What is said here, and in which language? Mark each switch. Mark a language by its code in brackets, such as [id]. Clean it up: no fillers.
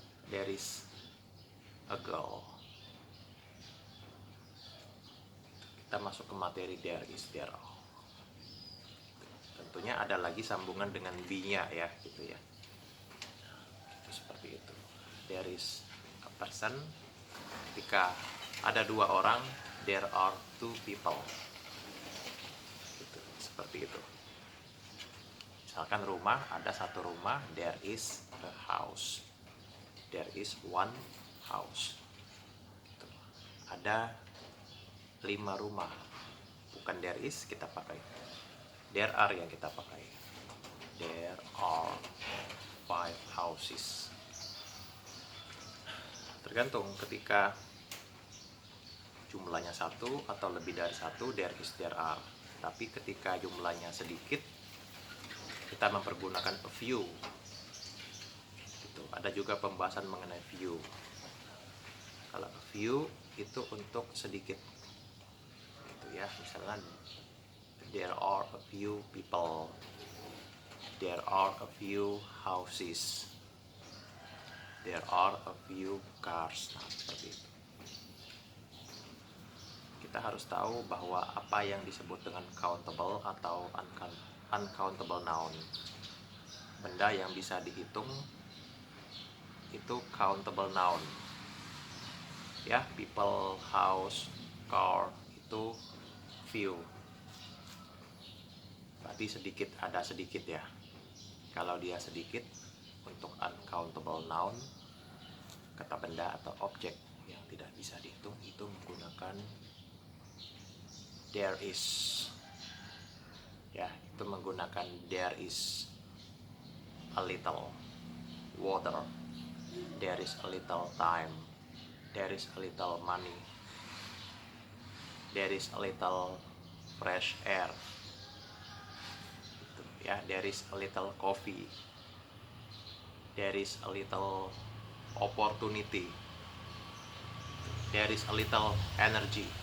[en] There is a girl. [id] Kita masuk ke materi there is, there are. Tentunya ada lagi sambungan dengan be-nya ya, gitu ya. Itu seperti itu. [en] There is a person. [id] Ketika ada 2 orang, [en] there are 2 people. [id] Gitu, seperti itu. Misalkan rumah, ada 1 rumah, [en] there is a house. There is 1 house. [id] Gitu. Ada 5 rumah. Bukan there is kita pakai, there are yang kita pakai. [en] There are 5 houses. [id] Tergantung, ketika jumlahnya satu atau lebih dari satu, there is, there are. Tapi ketika jumlahnya sedikit, kita mempergunakan a few. Gitu. Ada juga pembahasan mengenai few. Kalau a few itu untuk sedikit, gitu ya. Misalnya [en] there are a few people, there are a few houses, there are a few cars. [id] Nah, seperti itu. Kita harus tahu bahwa apa yang disebut dengan countable atau uncountable noun, benda yang bisa dihitung, itu countable noun. Ya, people, house, car, itu few. Berarti sedikit, ada sedikit ya. Kalau dia sedikit, untuk uncountable noun, kata benda atau objek yang tidak bisa dihitung, itu menggunakan there is. Ya, itu menggunakan [en] there is a little water, there is a little time, there is a little money, there is a little fresh air, [id] gitu, ya, [en] there is a little coffee, there is a little opportunity, there is a little energy.